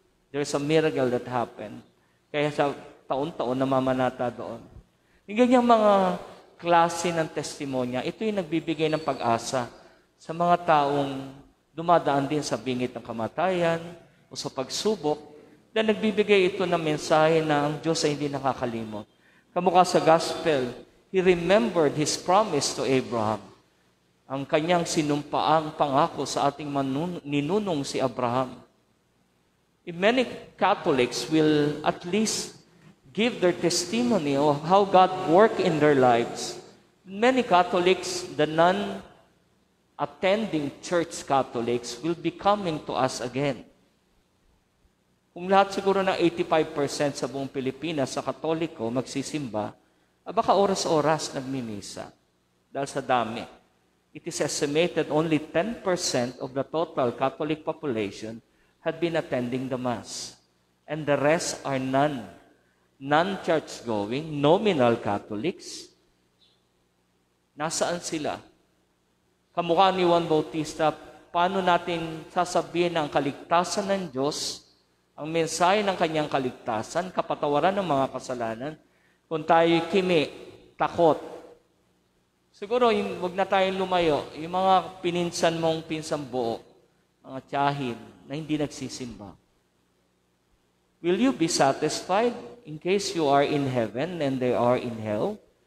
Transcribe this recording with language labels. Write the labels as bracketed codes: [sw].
[en] There's a miracle that happened. [tl] Kaya sa taon-taon namamanata doon. Yung ganyang mga klase ng testimonya, ito'y nagbibigay ng pag-asa sa mga taong dumadaan din sa bingit ng kamatayan o sa pagsubok, na nagbibigay ito ng mensahe na ang Diyos ay hindi nakakalimot. Kamukha sa gospel, [en] He remembered His promise to Abraham. [tl] Ang kanyang sinumpaang pangako sa ating ninunong si Abraham. [en] If many Catholics will at least give their testimony of how God worked in their lives. Many Catholics, the non-attending church Catholics, will be coming to us again. [tl] Kung lahat siguro ng 85% sa buong Pilipinas sa Katoliko magsisimba, baka oras-oras nagmimisa. Dahil sa dami. [en] It is estimated only 10% of the total Catholic population had been attending the Mass. And the rest are non-church-going, nominal Catholics. [tl] Nasaan sila? Kamukha ni Juan Bautista, paano natin sasabihin ang kaligtasan ng Diyos, ang mensahe ng kanyang kaligtasan, kapatawaran ng mga kasalanan, kung tayo kimi, takot. Siguro, wag na tayong lumayo. Yung mga pininsan mong pinsang buo, mga tiyahin na hindi nagsisimba. [en] Will you be satisfied in case you are in heaven and they are in hell?